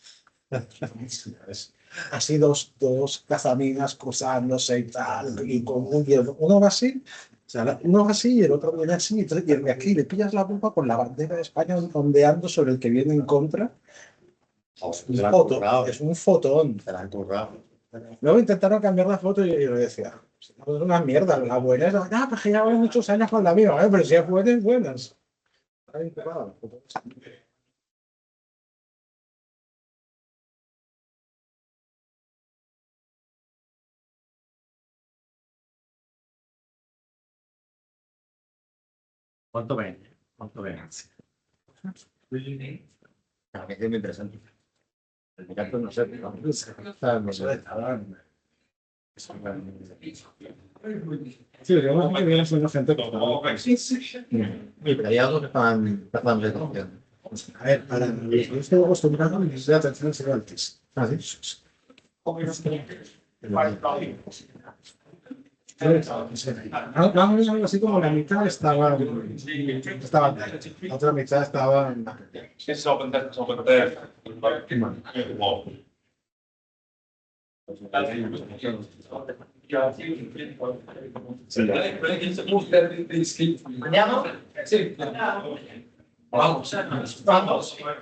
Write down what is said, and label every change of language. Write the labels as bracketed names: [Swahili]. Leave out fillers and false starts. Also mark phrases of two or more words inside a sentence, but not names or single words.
[Spanish] Así dos cazaminas cruzándose y tal, y con uno va así, o sea, uno va así y el otro viene así, entonces, y el de aquí le pillas la bomba con la bandera de España ondeando sobre el que viene en contra. Es un fotón. Luego intentaron cambiar la foto y yo decía, es una mierda, la buena es, pues que ya voy muchos años con la mía, pero si es buenas, buenas. Está bien currada la foto. [Italian] Molto bene, molto bene. Ah, che mi presento. Il gatto non serve, no? [Spanish] Sí, digamos que viene siendo gente como... Pero hay algo que estaban recogiendo. A ver, yo estoy acostumbrado a la atención al ser altísimo. Vamos a ver, así como la mitad estaba, la otra mitad estaba. [Italian] Andiamo? Sì. [Spanish] Vamos. Vamos.